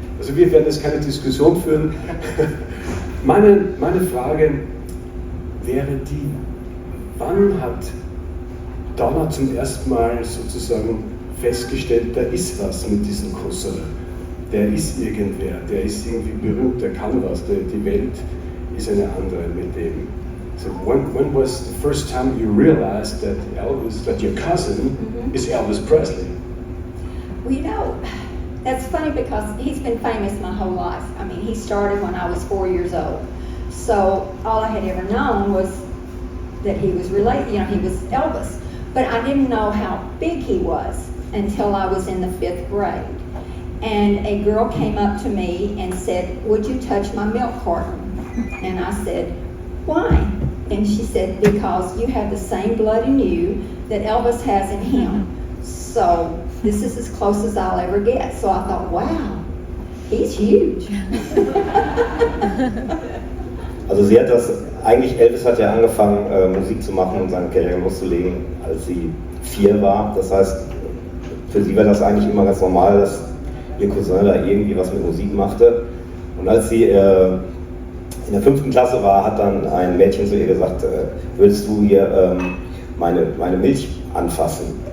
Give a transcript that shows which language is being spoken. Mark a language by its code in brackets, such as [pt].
[de] Also wir werden jetzt keine Diskussion führen. Meine Frage wäre die, wann hat Donna zum ersten Mal sozusagen festgestellt, da ist was mit diesem Cousin. Der ist irgendwer, der ist irgendwie berühmt, der kann was, die Welt ist eine andere mit dem. [en] So when was the first time you realized that your cousin is Elvis Presley? Well, you know, that's funny because he's been famous my whole life. I mean, he started when I was 4 years old. So all I had ever known was that he was related, he was Elvis. But I didn't know how big he was until I was in the 5th grade. And a girl came up to me and said, "Would you touch my milk carton?" And I said, "Why?" And she said, "Because you have the same blood in you that Elvis has in him. So this is as close as I'll ever get." So I thought, wow, he's huge. [de] Also Elvis hat ja angefangen Musik zu machen und seine Karriere loszulegen, als sie 4 war. Das heißt, für sie war das eigentlich immer ganz normal, dass ihr Cousin da irgendwie was mit Musik machte. Und als sie in der 5. Klasse war, hat dann ein Mädchen zu ihr gesagt, würdest du hier meine Milch anfassen?